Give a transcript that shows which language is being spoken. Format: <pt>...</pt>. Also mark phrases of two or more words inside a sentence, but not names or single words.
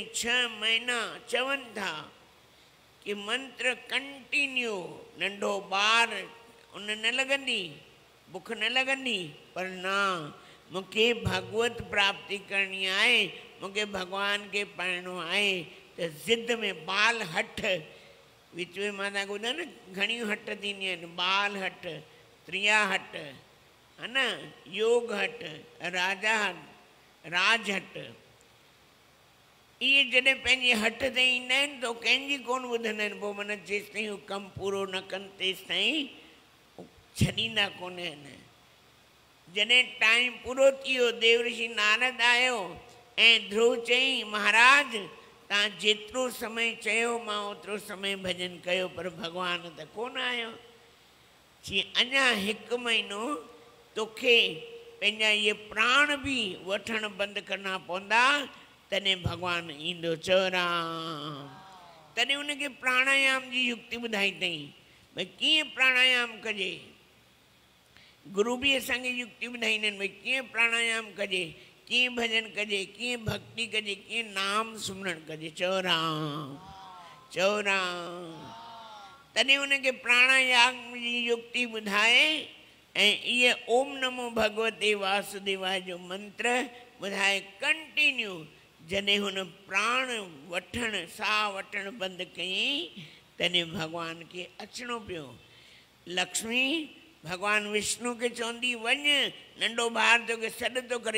<sd>6 महीना चवनि था कि मंत्र कंटिन्यू, नंढो ॿार उन न लॻंदी, बुख न लॻंदी, पर ना मूंखे भगवत प्राप्ति करणी आहे, मूंखे भगवान के पाइणो आहे, त ज़िद में बाल हठ, विच में मां तव्हांखे ॿुधायो न घणियूं हट थींदियूं आहिनि, बाल हट, त्रिया हट, है न, योग हट, राजा हट, राज हट। इहे जॾहिं पंहिंजी हट ते ईंदा आहिनि त कंहिंजी कोन ॿुधंदा आहिनि, पोइ माना जेसि ताईं हू कमु पूरो न कनि तेसि ताईं छॾींदा कोन आहिनि। जॾहिं टाइम पूरो थी वियो, देव ऋषि नारद आयो ऐं ध्रुव चई महाराज तव्हां जेतिरो समय चयो मां ओतिरो समय भॼन कयो, पर भॻवान त कोन आयो। चई अञा 1 महीनो तोखे पंहिंजा इहे प्राण बि वठणु बंदि करणा पवंदा, तॾहिं भगवान ईंदो। चयो राम। तॾहिं उनखे प्राणायाम जी युक्ति ॿुधाई अथई, भई कीअं प्राणायाम कजे। गुरु बि असांखे युक्ति ॿुधाईंदा आहिनि, भई कीअं प्राणायाम कजे, कीअं भॼन कजे, कीअं भक्ति कजे, कीअं नाम सुमरण कजे। चयो राम, चयो राम। तॾहिं उनखे प्राणायाम जी युक्ति ॿुधाए ऐं इहे</sd> <sa>ओम नमो भगवते वासुदेवाय</sa> <sd>जो मंत्र ॿुधाए कंटिन्यू। जॾहिं हुन प्राण वठणु साह वठणु बंदि कयईं, तॾहिं भॻवान खे अचिणो पियो। लक्ष्मी भगवान विष्णु खे चवंदी वञ, नंढो ॿार तोखे सॾु थो करे।</sd>